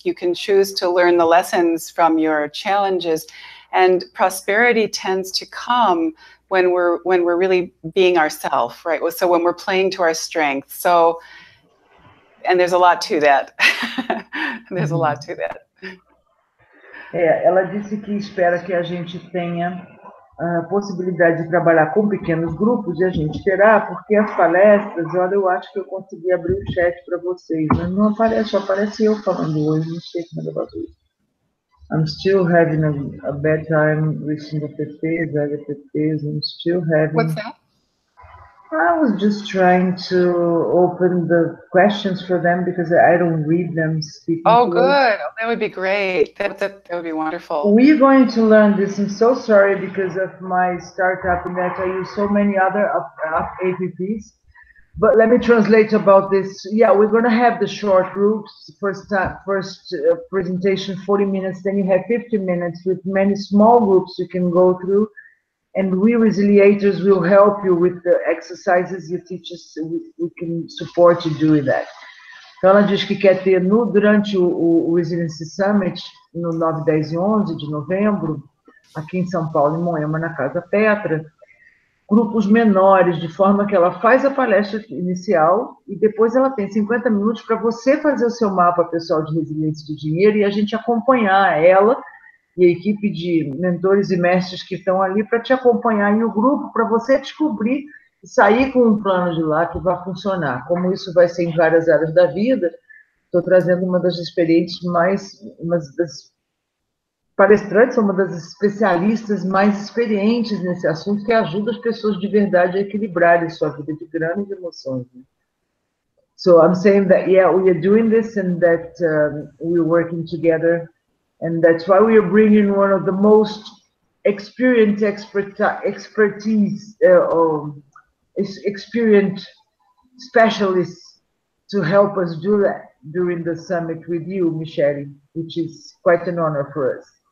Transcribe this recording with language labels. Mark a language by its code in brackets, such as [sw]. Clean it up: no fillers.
[en] You can choose to learn the lessons from your challenges, and prosperity tends to come when we're really being ourselves, right? So when we're playing to our strengths. So, and there's a lot to that. There's a lot to that. [pt] Ela disse que espera que a gente tenha a possibilidade de trabalhar com pequenos grupos, e a gente terá, porque as palestras, olha, eu acho que eu consegui abrir o chat para vocês, mas não aparece, só aparece eu falando hoje, não sei como é fazer isso. [en] I'm still having a bad time reaching the PPs, I'm still having... What's that? I was just trying to open the questions for them because I don't read them speaking. Oh, good. That would be great. That would be wonderful. We're going to learn this. I'm so sorry because of my startup in that I use so many other apps. But let me translate about this. Yeah, we're going to have the short groups. First presentation, 40 minutes. Then you have 50 minutes with many small groups you can go through. And we Resiliators will help you with the exercises you teach us. We can support you doing that. [pt] Então, ela diz que quer ter, durante o Resiliency Summit, no 9, 10 e 11 de novembro, aqui em São Paulo, em Moema, na Casa Petra, grupos menores, de forma que ela faz a palestra inicial e depois ela tem 50 minutos para você fazer o seu mapa pessoal de resiliência de dinheiro e a gente acompanhar ela e a equipe de mentores e mestres que estão ali para te acompanhar em o grupo, para você descobrir e sair com um plano de lá que vai funcionar. Como isso vai ser em várias áreas da vida, estou trazendo uma das experientes uma das palestrantes, uma das especialistas mais experientes nesse assunto, que ajuda as pessoas de verdade a equilibrarem sua vida de grana e de emoções. [en] So I'm saying that, yeah, we are doing this and that we're working together, and that's why we are bringing one of the most experienced experienced specialists to help us do that during the summit with you, Michele, which is quite an honor for us.